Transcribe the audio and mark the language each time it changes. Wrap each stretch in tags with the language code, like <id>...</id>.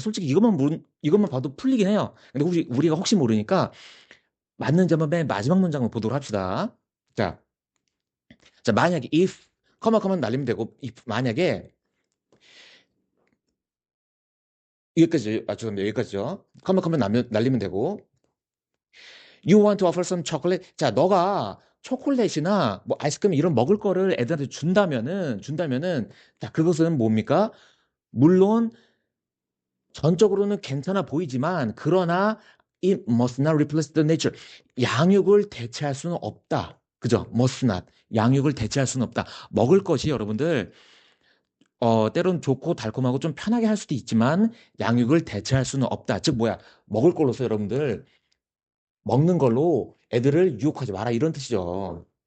<ko>솔직히 이것만 봐도 풀리긴 해요. 근데 우리가 혹시 모르니까 맞는지 한번 맨 마지막 문장을 보도록 합시다. 자, 자, 만약에 if, 커먼 날리면 되고, if, 만약에, 여기까지, 죄송합니다. 여기까지죠. 커먼 날리면 되고,</ko> <en>you want to offer some chocolate?</en> <ko>자, 너가 초콜릿이나 뭐 아이스크림 이런 먹을 거를 애들한테 준다면은, 자, 그것은 뭡니까? 물론, 전적으로는 괜찮아 보이지만, 그러나,</ko> <en>it must not replace the nature.</en> <ko>양육을 대체할 수는 없다. 그죠?</ko> <en>must not.</en> <ko>양육을 대체할 수는 없다. 먹을 것이 여러분들, 때론 좋고 달콤하고 좀 편하게 할 수도 있지만 양육을 대체할 수는 없다. 즉 뭐야? 먹을 걸로서 여러분들 먹는 걸로 애들을 유혹하지 마라 이런 뜻이죠.</ko>